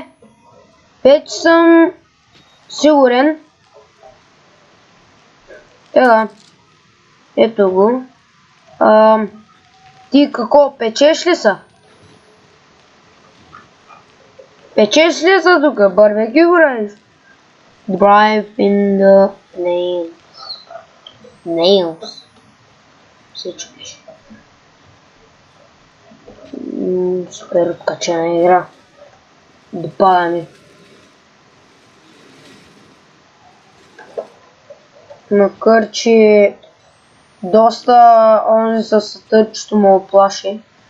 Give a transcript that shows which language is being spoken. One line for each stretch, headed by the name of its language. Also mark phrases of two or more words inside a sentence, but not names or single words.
Bulgarian: Вече съм сигурен. Така. Ето го. Ти какво, печеш ли са? Печеш ли са тук? Барбекю правиш?
English: Drive in the nails.
Bulgarian: Всичко пише. Супер откачена игра. Допада ми. Макар че доста онзи с търчето му оплаши.